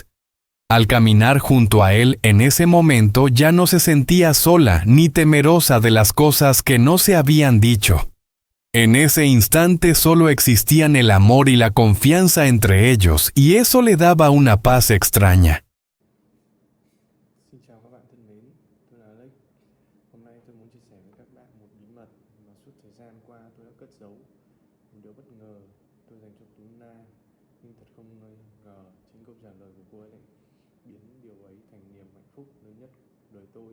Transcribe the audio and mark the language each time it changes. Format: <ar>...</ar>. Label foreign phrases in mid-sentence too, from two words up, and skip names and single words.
<es>Al caminar junto a él en ese momento ya no se sentía sola ni temerosa de las cosas que no se habían dicho. En ese instante solo existían el amor y la confianza entre ellos, y eso le daba una paz extraña.</es> <vi>Xin chào các bạn thân mến, tôi là Alex. Hôm nay tôi muốn chia sẻ với các bạn một bí mật mà suốt thời gian qua tôi đã cất giấu. Một điều bất ngờ tôi dành cho Tú Na, nhưng thật không ngờ chính câu trả lời của cô ấy lại biến điều ấy thành niềm hạnh phúc lớn nhất đời tôi.</vi>